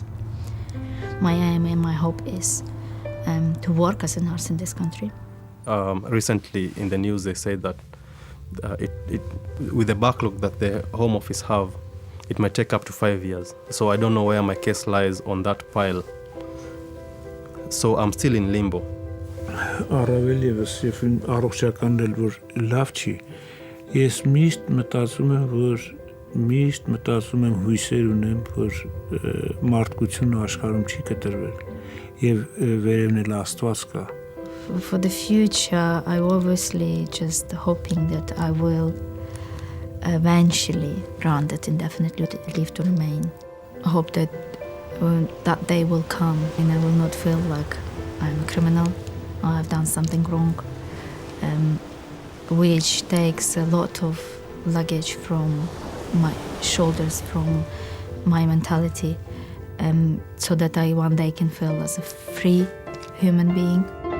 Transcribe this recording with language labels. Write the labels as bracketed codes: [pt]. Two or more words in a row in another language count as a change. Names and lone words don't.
[en] My aim and my hope is to work as a nurse in this country. Recently in the news they said that with the backlog that the Home Office have, it might take up to 5 years. So I don't know where my case lies on that pile. So I'm still in limbo. [hy] Առավել ևս երբ առողջականն էլ որ լավ չի, ես միշտ մտածում եմ հույսեր ունեմ, որ մարդկությունը աշխարհում չի կտրվել եւ վերևն էլ Աստված կա. [en] For the future, I obviously just hoping that I will eventually granted indefinite leave to remain. I hope that that day will come and I will not feel like I'm a criminal or I've done something wrong, which takes a lot of luggage from my shoulders, from my mentality, so that I one day can feel as a free human being.